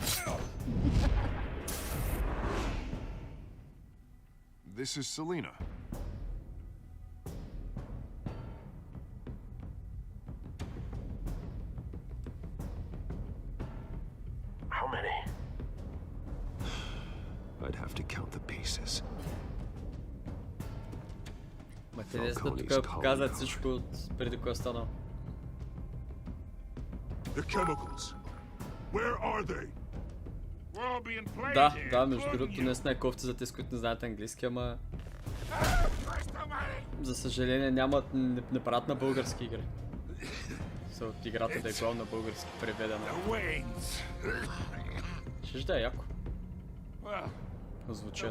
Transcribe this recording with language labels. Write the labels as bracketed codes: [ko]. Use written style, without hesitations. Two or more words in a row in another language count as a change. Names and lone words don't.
[en] This is Selina. How many? I'd have to count the pieces. [bg] Интересно тук показват всичко преди кое е станало. [en] The chemicals. Where are they? We're all being played here. [bg] Да, между другото не е кофти за тези, които не знаят английски, ама... За съжаление нямат, не правят на български игри. Са от играта да е главно на български преведена. Ще да е яко. Озвучено.